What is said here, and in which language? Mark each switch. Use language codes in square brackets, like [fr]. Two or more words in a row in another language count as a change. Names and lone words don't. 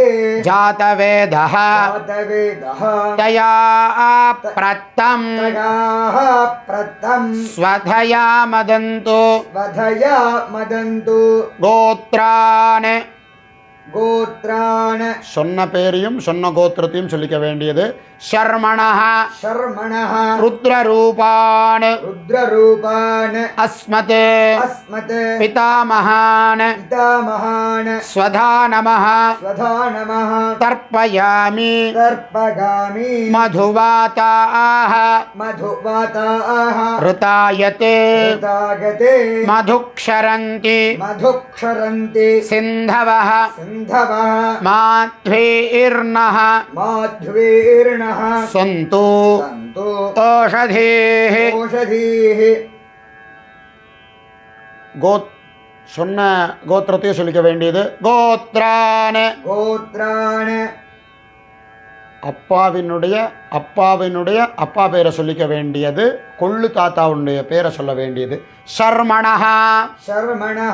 [sa] जातवेदः. जातवेदः. तया प्रत्तं. तगाः प्रत्तं. स्वधया मदन्तु. वधया मदन्तु. गोत्रान्. गोत्रान्. [ta] சொன்ன பேரையும் சொன்ன கோத்திரத்தையும் சொல்லிக்க வேண்டியது ஷர்மணஹ. [sa] शर्मणः. ருத்ரரூபான். रुद्ररूपान्. அஸ்மத். अस्मत्. பிதாமகான். पितामहान्. स्वधा नमः. स्वधा नमः. தர்ப்பயாமி. तर्पगामि. மதுவாதாः. मधुवाताः. ऋतायते. ऋतागते. मधुक्षरन्ति. मधुक्षरन्ति. सिन्धवः. सिन्धवः. माध्वीर्नः. माध्वीर्णः. सन्तु. सन्तु. ओषधीः. ओषधीः. [ta] சொன்ன கோத்திரத்தையும் சொல்லிக்க வேண்டியது. [sa] கோத்ரான கோத்ரான [ta] அப்பாவினுடைய அப்பா பேரை சொல்லிக்க வேண்டியது. கொள்ளு தாத்தாவுடைய பேரை சொல்ல வேண்டியது. சர்மணஹ [sa] சர்மணஹ